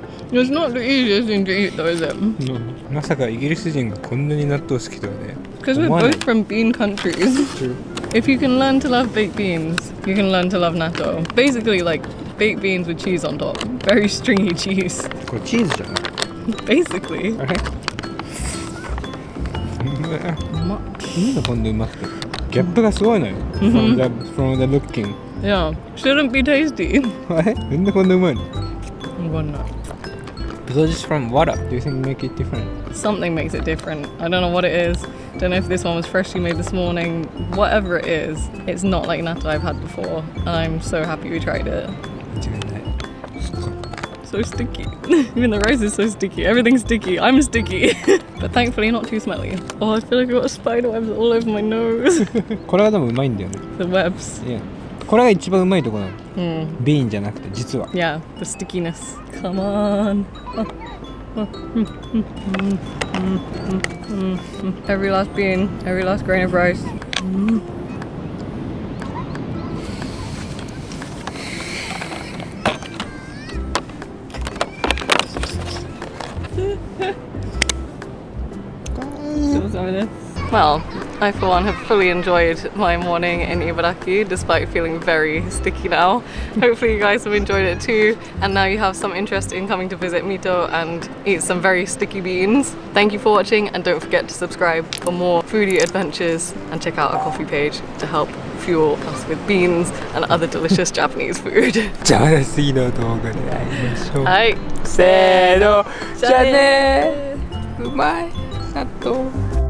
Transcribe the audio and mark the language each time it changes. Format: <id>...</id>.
<en>It's not the easiest thing to eat though, is it?</en> <ja>まさかイギリス人がこんなに納豆好きとはね。</ja> <en>Because we're both from bean countries. True. If you can learn to love baked beans, you can learn to love natto. Basically like baked beans with cheese on top. Very stringy cheese.</en> <ja>これチーズじゃない</ja> <en>Basically.</en> <ja>あれうまっ。なんでこんなうまくてギャップがすごいのよ。</ja> <en>from the looking. Yeah. Shouldn't be tasty.</en> <ja>あれなんでこんなうまいの</ja> <en>I'm gonna. So just from water, do you think make it different? Something makes it different. I don't know what it is. Don't know if this one was freshly made this morning. Whatever it is, it's not like natto I've had before. And I'm so happy we tried it.</en> <ja>間違いない。</ja> <en>So sticky. Even the rice is so sticky. Everything's sticky. I'm sticky. But thankfully not too smelly. Oh, I feel like I've got spider webs all over my nose.</en> <ja>これがでもうまいんだよね。</ja> <en>The webs. Yeah.</en> <ja>これが一番うまいところなの。 Mm. ビーンじゃなくて実は。</ja> <en>Yeah, the stickiness. Come on. Every last bean, every last grain of rice. Still some of this. Well, I for one have fully enjoyed my morning in Ibaraki despite feeling very sticky now. Hopefully you guys have enjoyed it too, and now you have some interest in coming to visit Mito and eat some very sticky beans. Thank you for watching, and don't forget to subscribe for more foodie adventures and check out our coffee page to help fuel us with beans and other delicious Japanese food.</en> <ja>じゃあ次の動画で会いましょう。はい、せーの、じゃあねー。うまい納豆。</ja>